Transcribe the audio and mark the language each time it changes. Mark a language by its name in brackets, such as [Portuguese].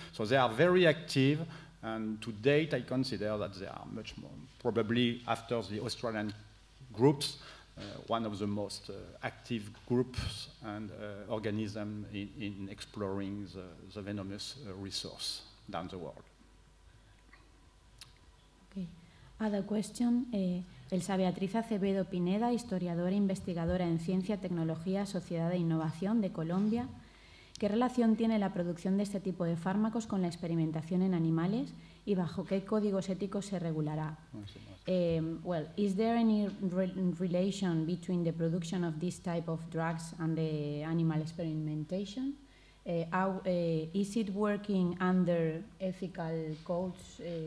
[English] So they are very active, and to date I consider that they are much more, probably after the Australian groups, one of the most active groups and organisms in exploring the venomous resource down the world. Okay. Other question. [Spanish] Elsa Beatriz Acevedo Pineda, historiadora e investigadora en Ciencia, Tecnología, Sociedad e Innovación de Colombia. ¿Qué relación tiene la producción de este tipo de fármacos con la experimentación en animales y bajo qué códigos éticos se regulará? [English] Well, is there any relation between the production of this type of drugs and the animal experimentation? Is it working under ethical codes?